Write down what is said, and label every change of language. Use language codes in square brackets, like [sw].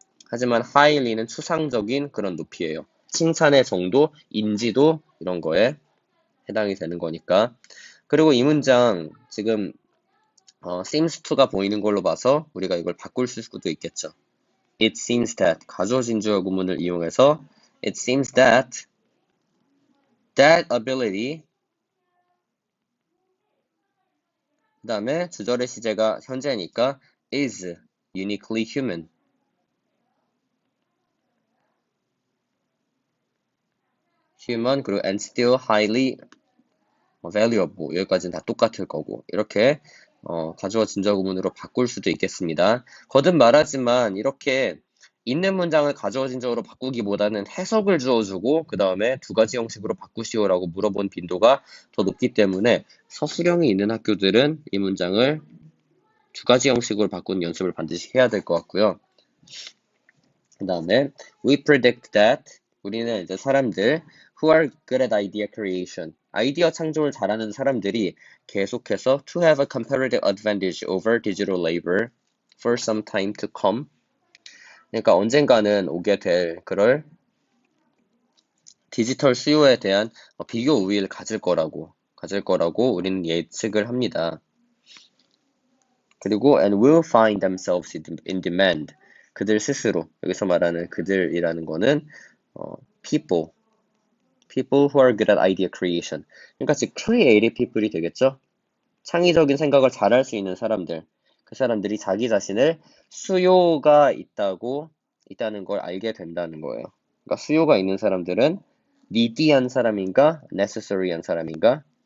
[ko] 하지만 highly는 추상적인 그런 높이예요. 칭찬의 정도, 인지도 이런 거에 해당이 되는 거니까. 그리고 이 문장 지금 seems to가 보이는 걸로 봐서 우리가 이걸 바꿀 수도 있겠죠. [en] It seems that [ko] 가주어 진주어 구문을 이용해서 [en] it seems that ability, [ko] 그 다음에 주절의 시제가 현재니까 [en] is uniquely human. [ko] 그리고 [en] and still highly valuable. [ko] 여기까지는 다 똑같을 거고 이렇게 가주어 진주어 구문으로 바꿀 수도 있겠습니다. 거듭 말하지만 이렇게 있는 문장을 가주어 진주어로 바꾸기보다는 해석을 주어주고 그 다음에 두 가지 형식으로 바꾸시오라고 물어본 빈도가 더 높기 때문에 서술형이 있는 학교들은 이 문장을 두 가지 형식으로 바꾸는 연습을 반드시 해야 될 것 같고요. [en] 그 다음에 we predict that, [ko] 우리는 이제 사람들 [en] who are good at idea creation, [ko] 아이디어 창조를 잘하는 사람들이 계속해서 [en] to have a comparative advantage over digital labor for some time to come. [ko] 그러니까 언젠가는 오게 될 그럴 디지털 수요에 대한 비교 우위를 가질 거라고 우리는 예측을 합니다. 그리고 [en] and will find themselves in demand. [ko] 그들 스스로, 여기서 말하는 그들이라는 거는 [en] people who are good at idea creation. [ko] 그러니까 즉 [en] creative people [ko] 이 되겠죠. 창의적인 생각을 잘할 수 있는 사람들. 그 사람들이 자기 자신을 수요가 있다는 걸 알게 된다는 거예요. 그러니까 수요가 있는 사람들은 needy한 사람인가, necessary한 사람인가?